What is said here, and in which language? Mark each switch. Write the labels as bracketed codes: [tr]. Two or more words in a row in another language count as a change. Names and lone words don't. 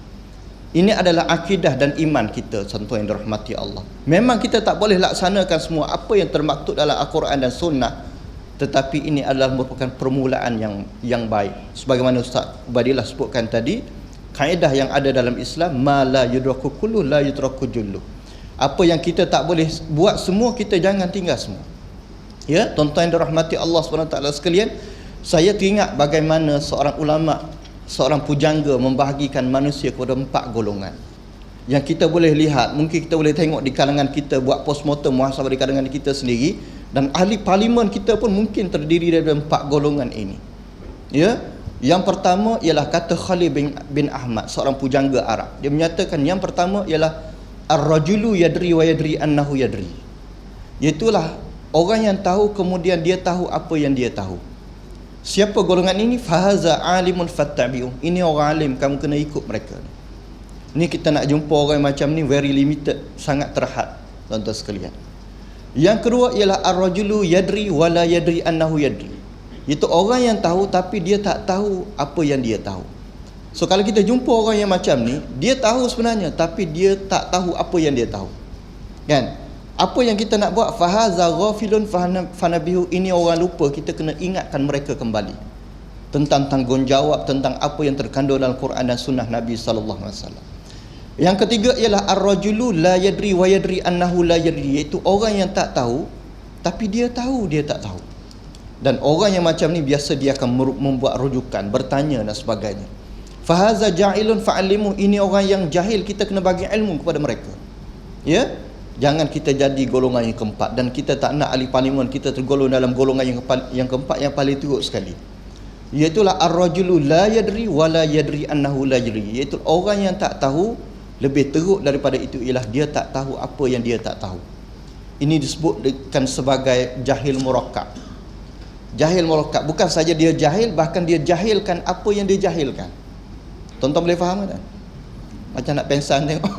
[ms] Ini adalah akidah dan iman kita, tuan-tuan yang dirahmati Allah. Memang kita tak boleh laksanakan semua apa yang termaktub dalam Al-Quran dan Sunnah, tetapi ini adalah merupakan permulaan yang baik. Sebagaimana Ustaz Ubaidillah sebutkan tadi, kaedah yang ada dalam Islam, [ar] ما لا يدرك كله لا يدرك جله. [ms] Apa yang kita tak boleh buat semua, kita jangan tinggal semua. Ya, tuan-tuan yang dirahmati Allah SWT sekalian, saya teringat bagaimana seorang ulama, seorang pujangga membahagikan manusia kepada 4 golongan. Yang kita boleh lihat, mungkin kita boleh tengok di kalangan kita, buat postmortem muhasabah di kalangan kita sendiri, dan ahli parlimen kita pun mungkin terdiri dari 4 golongan ini. Ya, yang pertama ialah kata Khalid bin Ahmad, seorang pujangga Arab. Dia menyatakan yang pertama ialah [ar] الرجل يدري ويدري أنه يدري. [ms] Iaitulah orang yang tahu kemudian dia tahu apa yang dia tahu. Siapa golongan ini? [ar] فهذا عالم فاتبعوه. [ms] Ini orang alim, kamu kena ikut mereka. Ni kita nak jumpa orang macam ni [en] very limited, [ms] sangat terhad, tuan-tuan sekalian. Yang kedua ialah [ar] الرجل يدري ولا يدري أنه يدري. [ms] Itu orang yang tahu tapi dia tak tahu apa yang dia tahu. So kalau kita jumpa orang yang macam ni, dia tahu sebenarnya tapi dia tak tahu apa yang dia tahu. Kan? Apa yang kita nak buat, [ar] فهذا غافل فنبهوه, [ms] ini orang lupa, kita kena ingatkan mereka kembali tentang tanggungjawab, tentang apa yang terkandung dalam Quran dan sunnah Nabi [ar] صلى الله عليه وسلم. [ms] Yang ketiga ialah [ar] الرجل لا يدري ويدري أنه لا يدري, [ms] iaitu orang yang tak tahu tapi dia tahu dia tak tahu. Dan orang yang macam ni biasa dia akan membuat rujukan, bertanya dan sebagainya. [ar] فهذا جاهل فعلموه, [ms] ini orang yang jahil, kita kena bagi ilmu kepada mereka. Ya, jangan kita jadi golongan yang keempat, dan kita tak nak ahli parlimen kita tergolong dalam golongan yang keempat yang paling teruk sekali. [ar] Iaitulah الرجل لا يدري ولا يدري أنه لا يدري, [ms] iaitu orang yang tak tahu. Lebih teruk daripada itu ialah dia tak tahu apa yang dia tak tahu. Ini disebutkan sebagai jahil murakkab. Jahil murakkab, bukan saja dia jahil, bahkan dia jahilkan apa yang dia jahilkan. Tuan-tuan boleh faham tak? Macam nak pensan tengok.